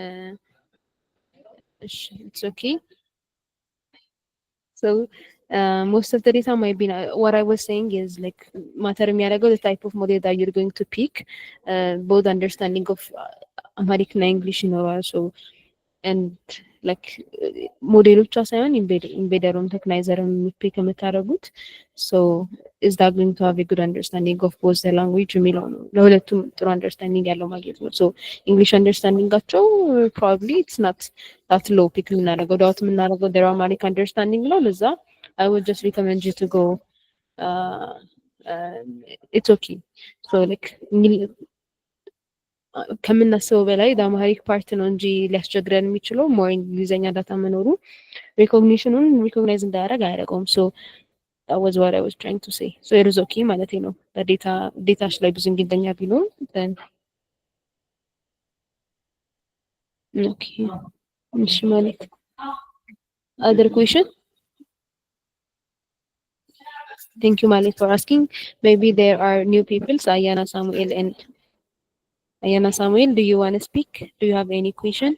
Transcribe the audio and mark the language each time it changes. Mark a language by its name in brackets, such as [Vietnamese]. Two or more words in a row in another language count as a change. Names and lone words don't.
[English] It's okay. So most of the data might be what I was saying is like matter የሚያደርገው the type of model that you're going to pick, both understanding of Amharic and English ይኖራል። So and like [Amharic] ሞዴሎቿ ሳይሆን ኢምቤደሩን ቴክናይዘርን ፒክ የምታደርጉት [English] so is that going to have a good understanding of both the language [Amharic] የሚለው ነው። ለሁለቱም ጥሩ አንደርስታንዲንግ ያለው ማግኘት ነው። [English] so English አንደርስታንዲንጋቸው probably it's not that low [Amharic] ፒክ የምናደርገው ዳውት የምናደርገው [English] their Amharic understanding [Amharic] ነው። ለዛ [English] I would just recommend you to go uh, it's okay. So like [Amharic] ከምናስበው በላይ በአማሪክ ፓርት ነው እንጂ ሊያስቸግረን የሚችለው ሞር እንግሊዝኛ ዳታ መኖሩ ሪኮግኒሽኑን ሪኮግናይዝ እንዳያደርግ አያደርገውም። ሶ [English] that was what I was trying to say. So it is okay [Amharic] ማለት ነው። ዴታሽ ላይ ብዙ እንግሊዝኛ ቢኖር [English] then okay. [Amharic] እሺ ማለት [English] other question? Thank you Malik for asking. Maybe there are new people, Ayana Samuel and Ayana Samuel, do you want to speak? Do you have any question?